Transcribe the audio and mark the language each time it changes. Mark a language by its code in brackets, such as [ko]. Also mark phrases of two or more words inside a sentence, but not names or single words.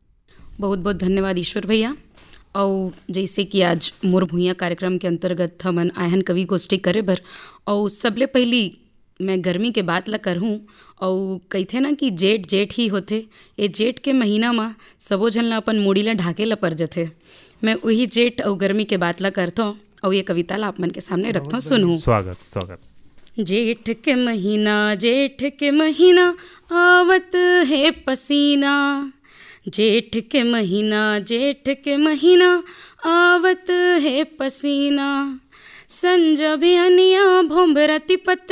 [hne] बहुत बहुत धन्यवाद ईश्वर भैया। और जैसे कि आज मोर भुइयां कार्यक्रम के अंतर्गत हमन आयहन कवि गोष्ठी करे बर, और सबले पहली मैं गर्मी के बात ला करहूँ। और कहथे ना कि जेठ जेठ ही होथे, ये जेठ के महीना में सबो झन ला अपन मुड़ी ला ढाके ला पर जथे। मैं वही जेठ और गर्मी के बात ला करता हूँ और ये कविता ला आप मन के सामने रखता हूँ, सुनूँ। स्वागत स्वागत। जेठ के महीना आवत है पसीना, जेठ के महीना आवत है पसीना, संज भिहनिया भोंबरती पत